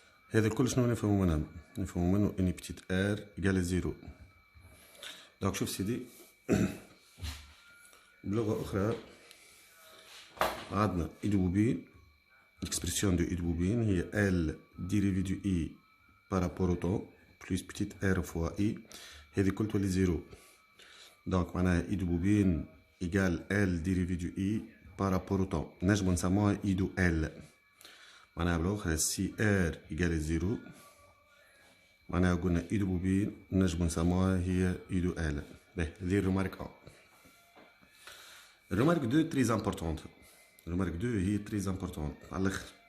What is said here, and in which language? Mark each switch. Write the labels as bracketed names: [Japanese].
[Arabic] هذا الكل شنو نفهمو منها؟ نفهمو منه اني بتيت ار ايكال زيرو. دونك شوف سيدي بلغة أخرى عندنا [French] إي دو بوبين l'expression de I de bobine هي L dérivé du I par rapport au temps plus petite R fois I [Arabic] هذه كل تولي زيرو. دونك معناها [French] I de bobine égale L dérivé du I par rapport au temps [Arabic] نجمو نسموها [French] I de L. [Arabic] معناها بالأخرى سي R égale زيرو معناها قلنا I de bobine نجمو نسموها هي I de L. باهي هذه الريمارك 1. الريمارك 2 تري امبورطونت. الريمارك 2 هي تري امبورطون على الاخر.